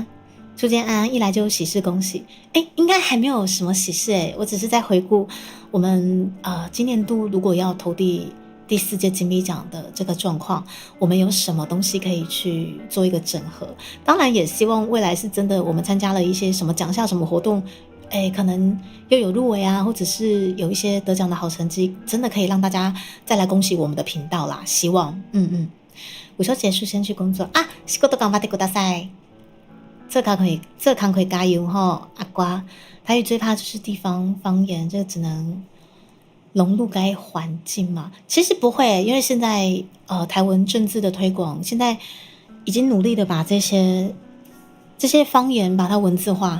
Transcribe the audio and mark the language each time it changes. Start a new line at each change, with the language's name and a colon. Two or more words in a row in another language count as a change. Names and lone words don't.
Chinese: 初见安安一来就喜事恭喜，应该还没有什么喜事我只是在回顾我们今年度如果要投第4届金米奖的这个状况，我们有什么东西可以去做一个整合？当然也希望未来是真的，我们参加了一些什么奖项、什么活动，可能又有入围啊，或者是有一些得奖的好成绩，真的可以让大家再来恭喜我们的频道啦。希望，午休结束先去工作啊，
Japanese: 仕事頑張ってください。
Chinese: 这康可以加油哈，阿瓜。台语最怕就是地方方言，这个只能融入该环境嘛？其实不会，因为现在台文政治的推广，现在已经努力的把这些方言把它文字化。